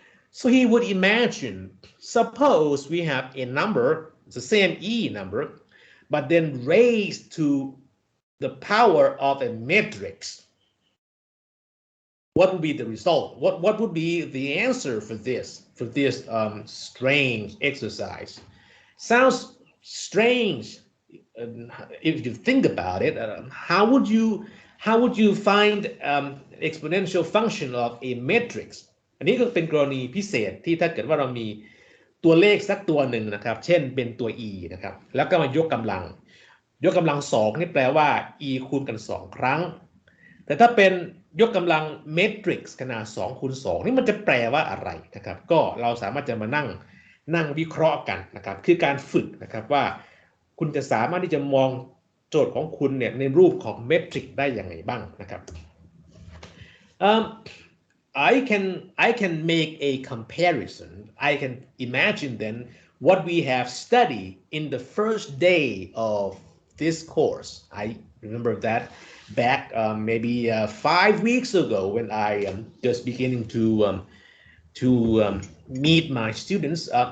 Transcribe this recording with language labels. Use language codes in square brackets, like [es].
[en] So he would imagine, suppose we have a number, it's the same e number, but then raised to the power of a matrix. What would be the result? What would be the answer for this strange exercise? Sounds strange if you think about it, how would you find exponential function of a matrix [th] อันนี้ก็เป็นกรณีพิเศษที่ถ้าเกิดว่าเรามีตัวเลขสักตัวหนึ่งนะครับเช่นเป็นตัว e นะครับแล้วก็มายกกำ ลัง2นี่แปลว่า e คูณกัน2ครั้งแต่ถ้าเป็นยกกำลังเมตริกซ์ขนาด2คูณ2นี่มันจะแปลว่าอะไรนะครับก็เราสามารถจะมานั่งวิเคราะห์กันนะครับคือการฝึกนะครับว่าคุณจะสามารถที่จะมองโจทย์ของคุณเนี่ยในรูปของเมตริกได้อย่างไรบ้างนะครับ [en] I can make a comparison. I can imagine then what we have studied in the first day of this course. I remember that back maybe 5 weeks ago when I just beginning to meet my students.